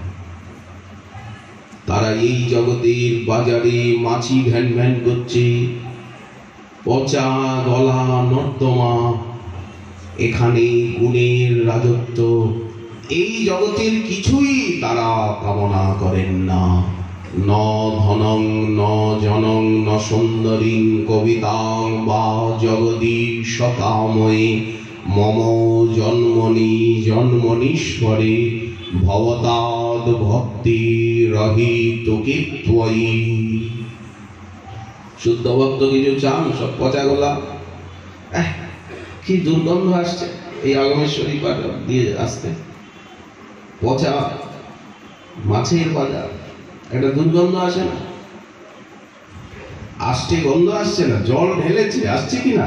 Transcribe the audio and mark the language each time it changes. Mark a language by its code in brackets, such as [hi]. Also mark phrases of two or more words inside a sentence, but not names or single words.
[bn] তারা এই জগতের বাজারে মাছি ভ্যান ভ্যান করছে, পচা গলা নর্দমা, এখানে গুণের রাজত্ব, এই জগতের কিছুই তারা কামনা করেন না। [sa] ন ধনং ন জনং ন সুন্দরীং কবিতাং বা জগদীশ কাময়ে মম জন্মনি জন্মনীশ্বরে ভবতাদ ভক্তি রহিতকে ত্বয়ি। [bn] শুদ্ধ ভক্ত কিছু চান? সব পচা গলা, কি দুর্গন্ধ আসছে এই আগমেশ্বরী পাঠ দিয়ে আসতে, পচা মাছের বাজার, একটা দুর্গন্ধ আসে না? আসছে, গন্ধ আসছে না? জল ঢেলেছে, আসছে কিনা?